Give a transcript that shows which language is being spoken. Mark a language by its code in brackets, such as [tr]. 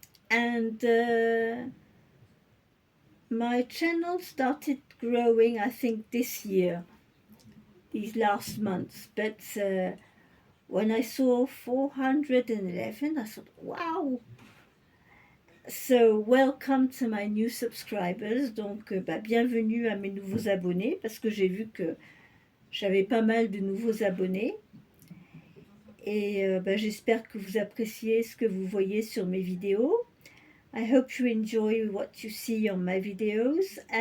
[en] And my channel started growing, I think, this year, these last months. But when I saw 411, I thought, wow! So, welcome to my new subscribers. [fr] Donc, bienvenue à mes nouveaux abonnés, parce que j'ai vu que j'avais pas mal de nouveaux abonnés. Et j'espère que vous appréciez ce que vous voyez sur mes vidéos. [en] I hope you enjoy what you see on my videos.